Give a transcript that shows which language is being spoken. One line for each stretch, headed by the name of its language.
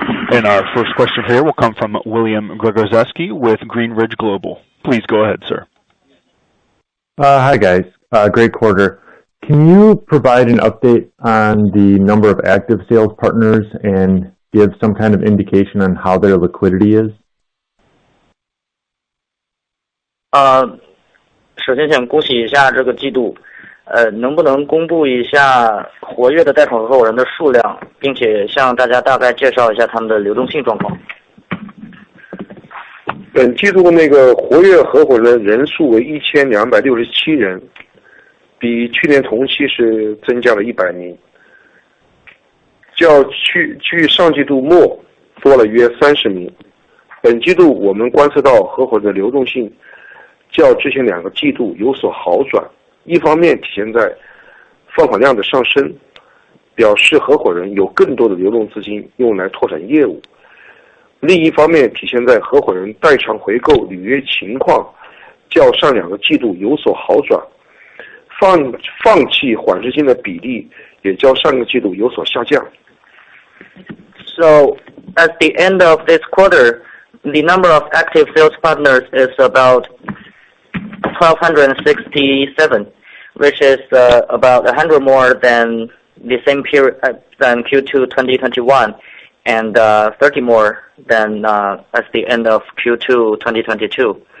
English: And our first question here will come from William Gregorzeski with Greenridge Global. Please go ahead, sir. Hi, guys. Great quarter. Can you provide an update on the number of active sales partners and give some kind of indication on how their liquidity is?
Chinese: 首先想恭喜一下这个季度，能不能公布一下活跃的贷款合伙人的数量，并且向大家大概介绍一下他们的流动性状况？本季度那个活跃合伙人人数为1267人，比去年同期是增加了100名，较距上季度末多了约30名。本季度我们观测到合伙人的流动性较之前2个季度有所好转，一方面体现在放款量的上升，表示合伙人有更多的流动资金用来拓展业务。另一方面体现在合伙人代偿回购履约情况较上2个季度有所好转，放弃缓释金的比例也较上个季度有所下降。
English: So at the end of this quarter, the number of active sales partners is about 1,267, which is about 100 more than the same period than Q2 2021, and 30 more than at the end of Q2 2022.